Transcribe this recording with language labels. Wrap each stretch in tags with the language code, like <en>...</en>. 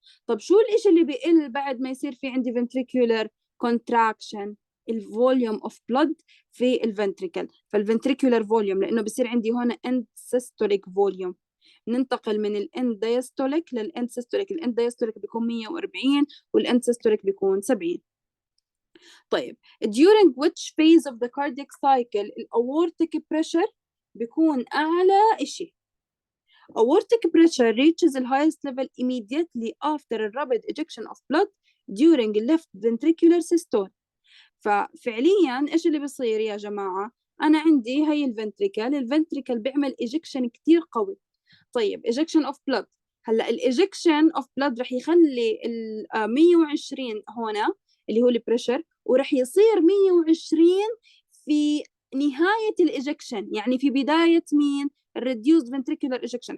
<ar>طب شو الاشي اللي بيقل بعد ما يصير في عندي</ar> <en>ventricular contraction؟</en> <ar>الفوليوم اوف بلود في الفنتريكل، فالفنتريكولار فوليوم لانه بصير عندي هون end systolic فوليوم، ننتقل من الاند دايستوليك للاند سيستوليك، الاند دايستوليك بيكون 140 والاند سيستوليك بيكون 70. طيب</ar> <en>during which phase of the cardiac cycle aortic pressure</en> <ar>بيكون اعلى اشي؟</ar> <en>Aortic pressure reaches the highest level immediately after a rapid ejection of blood during left ventricular systole.</en> <ar>ففعليا ايش اللي بيصير يا جماعة؟ أنا عندي هي الفنتريكل بيعمل</ar> <en>ejection</en> <ar>كتير قوي. طيب</ar> <en>ejection of blood،</en> <ar>هلا الايجكشن اوف بلاد رح يخلي ال 120 هنا اللي هو البريشر، ورح يصير 120 في نهاية الايجكشن، يعني في بداية مين؟ الريديوسد فنتريكولار ايجكشن.</ar>